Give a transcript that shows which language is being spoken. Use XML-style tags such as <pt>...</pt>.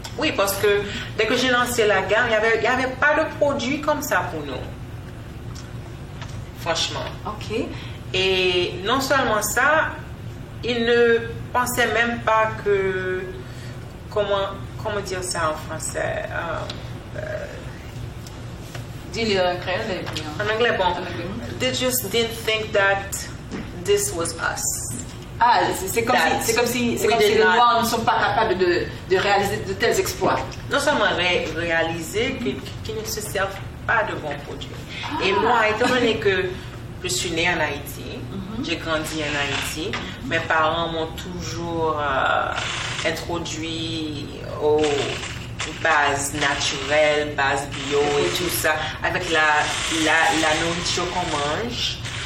<fr>Oui, parce que dès que j'ai lancé la gamme, il n'y avait pas de produit comme ça pour nous. Franchement. Ok. Et non seulement ça, ils ne pensaient même pas que... Comment dire ça en français? Dis-le en créole. En anglais, bon.</fr> <en>They just didn't think that this was us.</en> <fr>Ah, c'est comme si les Noirs ne sont pas capables de réaliser de tels exploits. Non seulement réaliser qu'ils ne se servent pas de bons produits. Et moi, étant donné que je suis née en Haïti, j'ai grandi en Haïti, mes parents m'ont toujours introduit aux bases naturelles, bases bio et tout ça, avec la nourriture qu'on mange.</fr>